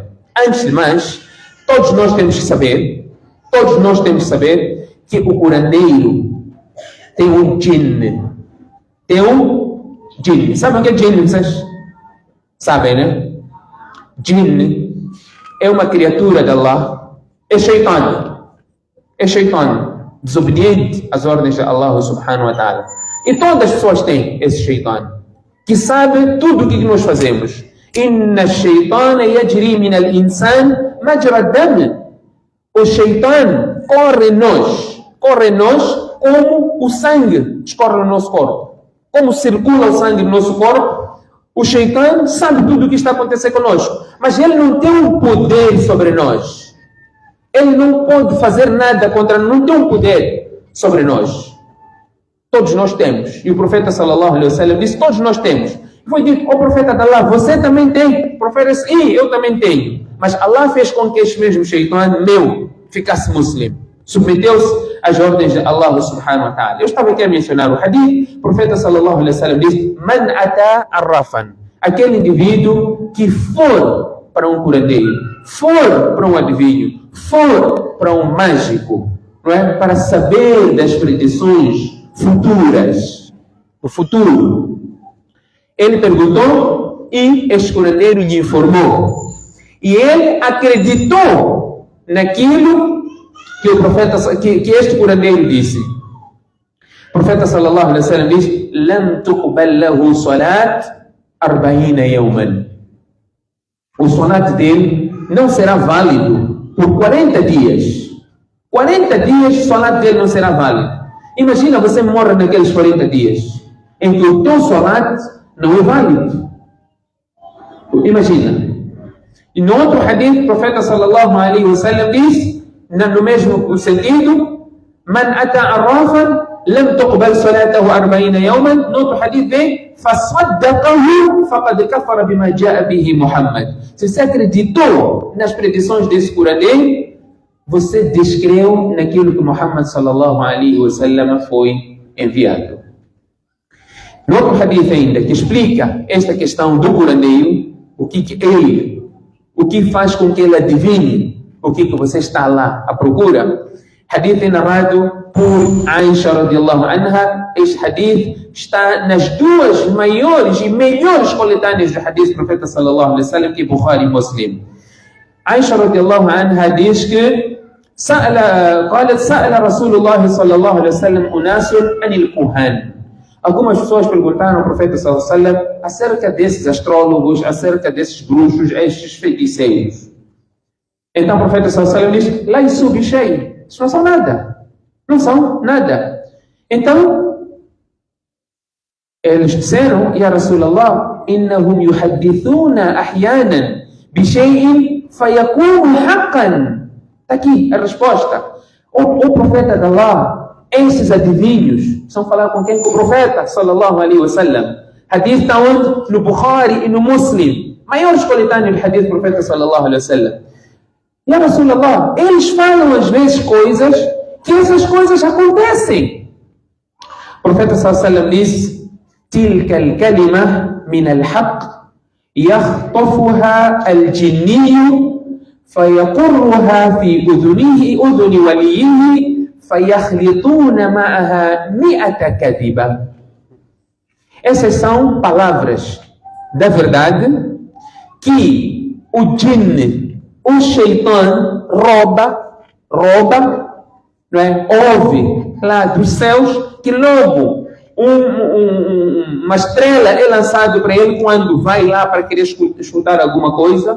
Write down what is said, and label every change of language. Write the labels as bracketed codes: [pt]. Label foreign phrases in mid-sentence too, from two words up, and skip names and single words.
[pt] Antes de mais, todos nós temos que saber que o curandeiro tem um djinn. Tem um djinn. Sabem o que é djinn? Vocês sabem, né? Djinn é uma criatura de Allah. É shaitan. É shaitan. Desobediente às ordens de Allah [ar] سبحانه وتعالى. [pt] E todas as pessoas têm esse shaitan, que sabe tudo o que nós fazemos. [ar] إن الشيطان يجري من الإنسان مجرى الدم. [pt] O shaitan corre nós como o sangue escorre no nosso corpo. Como circula o sangue no nosso corpo, o shaitan sabe tudo o que está acontecendo conosco. Mas ele não tem um poder sobre nós. Ele não pode fazer nada contra nós, não tem um poder sobre nós. Todos nós temos. E o profeta [ar] صلى الله عليه وسلم [pt] disse: todos nós temos. Foi dito: ó profeta de Allah, você também tem. O profeta disse: eu também tenho. Mas Allah fez com que este mesmo shaitan meu ficasse muçulmano. Submeteu-se às ordens de Allah [ar] سبحانه وتعالى. [pt] Eu estava aqui a mencionar o hadith. O profeta [ar] صلى الله عليه وسلم [pt] disse: [ar] من أتى عرافا. [pt] Aquele indivíduo que for para um curandeiro, for para um adivinho, for para um mágico, não é? Para saber das predições futuras, o futuro. Ele perguntou e este curandeiro lhe informou. E ele acreditou naquilo que o profeta, que este curandeiro disse. O profeta [ar] صلى الله عليه وسلم [pt] diz: [ar] "لم تقبل له صلاة 40 يوما." [pt] O salat dele não será válido por 40 dias. 40 dias o salat dele não será válido. Imagina você morre naqueles 40 dias em que o teu salat não é válido. Imagina. E no outro hadith, o profeta [ar] صلى الله عليه وسلم [pt] diz, no mesmo sentido: [ar] "من أتى عرافا لم تقبل صلاته 40 يوما." [pt] No outro hadith vem: [ar] "فصدقه فقد كفر بما جاء به محمد." [pt] Se você acreditou nas predições desse curandeiro, você descreu naquilo que Muhammad [ar] صلى الله عليه وسلم [pt] foi enviado. No outro hadith ainda, que explica esta questão do curandeiro, o que faz com que ele adivinhe o que você está lá à procura. Hadith é narrado por Aisha [ar] رضي الله عنها. [pt] Este hadith está nas duas maiores e melhores coletâneas do hadith do profeta [ar] صلى الله عليه وسلم, [pt] que é Bukhari e Muslim. [ar] Aisha رضي الله عنها [pt] diz que [ar] قالت سأل رسول الله صلى الله عليه وسلم أناس عن الكهان. [pt] Algumas pessoas perguntaram ao profeta [ar] صلى الله عليه وسلم [pt] acerca desses astrólogos, acerca desses bruxos, estes feiticeiros. Então o profeta [ar] صلى الله عليه وسلم [pt] diz: [ar] "ليسوا بشيء." [pt] Isso não são nada. Não são nada. Então eles disseram: [ar] "يا رسول الله، إنهم يحدثون أحيانا بشيء فيكون حقا." [pt] Está aqui a resposta. O profeta de Allah, esses adivinhos, estão falando com quem? Com o profeta [ar] صلى الله عليه وسلم. [pt] Hadith está onde? No Bukhari e no Muslim. Maiores coletâneos de hadith do profeta [ar] صلى الله عليه وسلم. يا رسول الله, [pt] eles falam às vezes coisas que essas coisas acontecem. O profeta [ar] صلى الله عليه وسلم disse: "تلك الكلمة من الحق يخطفها الجني فيقرها في أذن وليه فيخلطون معها 100 كذبة." [pt] Essas são palavras da verdade que o djinn, o shaitan, rouba, não é? Ouve lá dos céus, que logo uma estrela é lançada para ele quando vai lá para querer escutar alguma coisa.